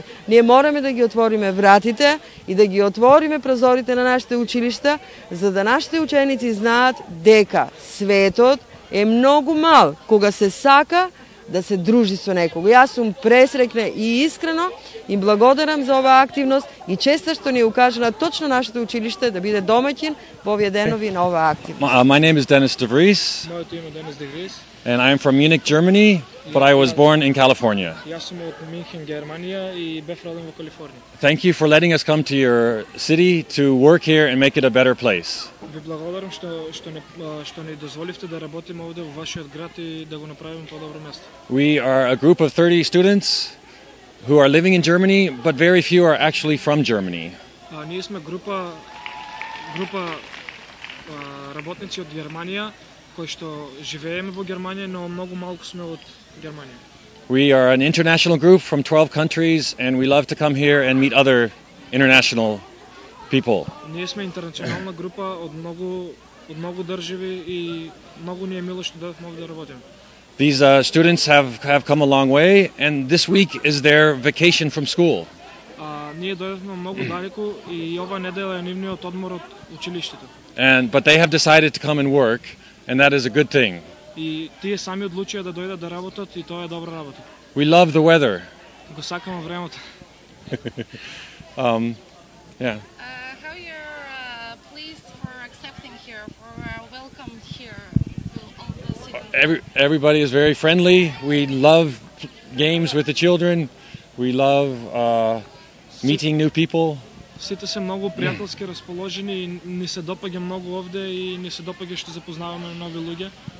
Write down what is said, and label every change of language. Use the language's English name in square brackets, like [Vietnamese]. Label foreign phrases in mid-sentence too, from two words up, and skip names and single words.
[Macedonian] Ние мораме да ги отвориме вратите и да ги отвориме прозорите на нашите училишта, за да нашите ученици знаат дека светот е многу мал кога се сака да се дружи со некого. Јас сум пресрекна и искрено им благодарам за оваа активност и честа што ни укажа точно нашето училиште да биде домаќин во овие денови на оваа активност. [English] My name is Dennis de Vries. [Macedonian] Моето име е Денис де Вриес. [English] And I am from Munich, Germany, but I was born in California. [Macedonian] Јас сум од Мюнхен, Германија и бев роден во Калифорнија. [English] Thank you for letting us come to your city to work here and make it a better place. [Macedonian] Ви благодарам што ни дозволивте да работиме овде во вашиот град и да го направиме подобро место. [English] We are a group of 30 students who are living in Germany, but very few are actually from Germany. [Macedonian] Ние сме група работници од Германија кои што живееме во Германија, но многу малку сме од Германија. [English] We are an international group from 12 countries, and we love to come here and meet other international people. [Macedonian] Ние сме интернационална група од многу држави и многу ни е мило што дојдовме овде да работиме. [English] These students have come a long way, and this week is their vacation from school. [Macedonian] Ние дојдовме многу далеку и ова недела е нивниот одмор од училиштето. [English] But they have decided to come and work, and that is a good thing. [Macedonian] И тие сами одлучија да дојдат да работат и тоа е добра работа. [English] We love the weather. [Macedonian] Го сакаме времето. [English] Yeah. How you're pleased for accepting here, for welcome here on the city? Everybody is very friendly. We love games with the children. We love meeting new people. [Macedonian] Сите се многу пријателски расположени и ни се допаѓа многу овде и ни се допаѓа што запознаваме нови луѓе.